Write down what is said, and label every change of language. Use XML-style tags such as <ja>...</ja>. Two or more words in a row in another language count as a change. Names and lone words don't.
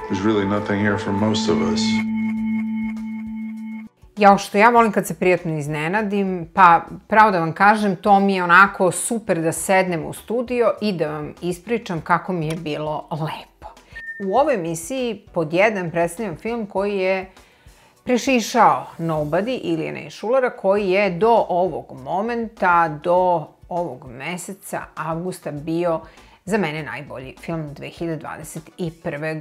<en>There's really nothing here for most of us.</en> <sr>Jao što ja volim kad se prijatno iznenadim, pa pravo da vam kažem, to mi je onako super da sednem u studio i da vam ispričam kako mi je bilo lepo. U ovoj emisiji pod jedan predstavljam film koji je prešišao Nobody Ilijana Šulara, koji je do ovog momenta, do ovog meseca, avgusta, bio za mene najbolji film 2021.</sr>